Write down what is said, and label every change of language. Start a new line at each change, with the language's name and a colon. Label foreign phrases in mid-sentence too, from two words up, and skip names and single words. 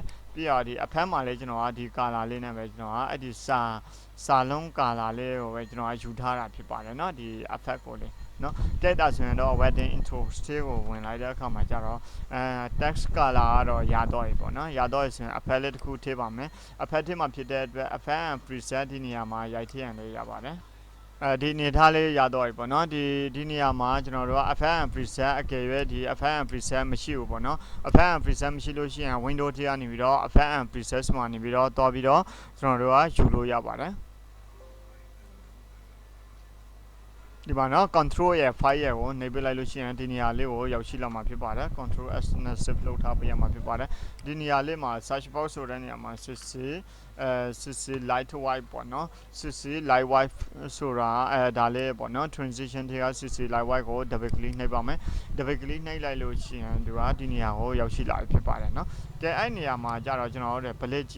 Burmese: ပြီးတော့ဒီအဖက်မှာလည်းကျွန်တော်ဒီ color လေးနဲ့ပဲကျွန်တော်အဲ့ဒီစာလုံး color လေးကိုပဲကျွန်တော်ယူထားတာဖြစ်ပါတယ်เนาะဒီ effect ကိုလေ နော်တဲ့တာဆိုရင်တော့
English: wedding intro stage
Burmese: ကိုဝင်လိုက်တဲ့အခါမှာကျတော့
English: text color
Burmese: ကတော့ရတော့ပြီပေါ့နော်ရတော့ဆိုရင် effect လေးတစ်ခုထည့်ပါမယ် effect ထည့်မှာဖြစ်တဲ့အတွက်
English: effect and preset
Burmese: ဒီနေရာမှာရိုက်ထည့်ရန်လေးရပါတယ်ဒီနေထားလေးရတော့ပြီပေါ့နော်ဒီနေရာမှာကျွန်တော်တို့က
English: effect and preset
Burmese: အကယ်၍ဒီ
English: effect and preset
Burmese: မရှိဘူးပေါ့နော်
English: effect and preset
Burmese: မရှိလို့ရှိရင် window ထဲကနေပြီးတော့
English: effect and preset
Burmese: မှာနေပြီးတော့တွားပြီးတော့ကျွန်တော်တို့ကယူလို့ရပါတယ် ဒီမှာနော် control ရဲ့ file ရဲ့ကိုနှိပ်ပေးလိုက်လို့ရှိရင်ဒီနေရာလေးကိုရောက်ရှိလာမှာဖြစ်ပါတယ် control S နဲ့ save လုပ်ထားပေးရမှာဖြစ်ပါတယ်ဒီနေရာလေးမှာ
English: search box
Burmese: ဆိုတဲ့နေရာမှာ
English: cc light white
Burmese: ပေါ့နော်
English: cc light white
Burmese: ဆိုတာဒါလေးပေါ့နော် transition တွေက
English: cc light white
Burmese: ကို
English: double click
Burmese: နှိပ်ပါမယ်
English: double click
Burmese: နှိပ်လိုက်လို့ရှိရင်ဒီဒီနေရာကိုရောက်ရှိလာပြီဖြစ်ပါတယ်နော်ကဲအဲ့နေရာမှာကြတော့ကျွန်တော်တို့ play ကြည့်